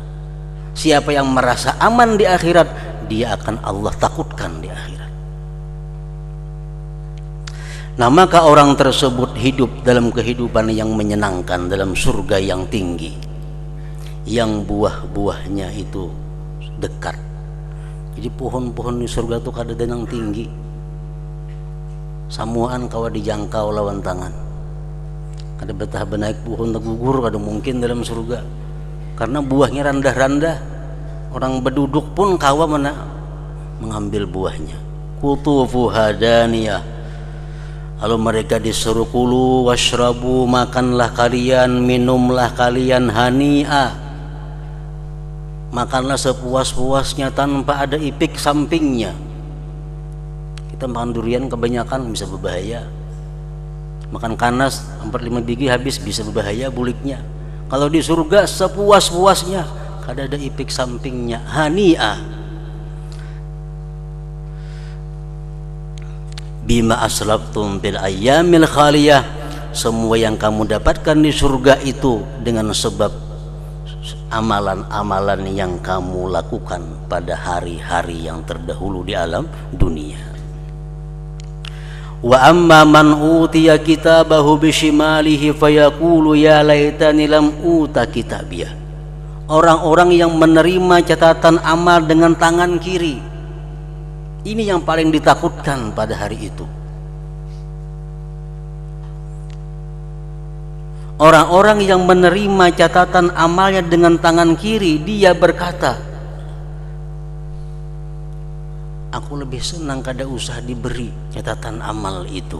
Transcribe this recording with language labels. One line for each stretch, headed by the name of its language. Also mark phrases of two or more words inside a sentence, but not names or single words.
Indonesian: Siapa yang merasa aman di akhirat, dia akan Allah takutkan di akhirat. Nah, maka orang tersebut hidup dalam kehidupan yang menyenangkan, dalam surga yang tinggi, yang buah-buahnya itu dekat.
Banjar: Jadi pohon-pohon di surga itu kada yang tinggi, samuan kawa dijangkau lawan tangan. Kada betah benaik pohon tegugur, kada mungkin dalam surga, karena buahnya rendah-rendah.
Indonesian: Orang berduduk pun kawa mengambil buahnya.
Arabic: قطوفها دانية,
Indonesian: lalu mereka disuruh
Arabic: كلوا واشربوا,
Indonesian: makanlah kalian, minumlah kalian, hani'a, makanlah sepuas-puasnya tanpa ada ipik sampingnya. Kita makan durian kebanyakan bisa berbahaya, makan kanas 4-5 biji habis bisa berbahaya buliknya. Kalau di surga sepuas-puasnya, kada ada ipik sampingnya,
Arabic: هنيئا بما أسلفتم بالأيام الخالية,
Indonesian: semua yang kamu dapatkan di surga itu dengan sebab amalan-amalan yang kamu lakukan pada hari-hari yang terdahulu di alam dunia.
Arabic: وأما من أوتي كتابه بشماله فيقول يا ليتني لم أوت كتابيه.
Indonesian: Orang-orang yang menerima catatan amal dengan tangan kiri, ini yang paling ditakutkan pada hari itu. Orang-orang yang menerima catatan amalnya dengan tangan kiri, dia berkata, aku lebih senang kada usah diberi catatan amal itu.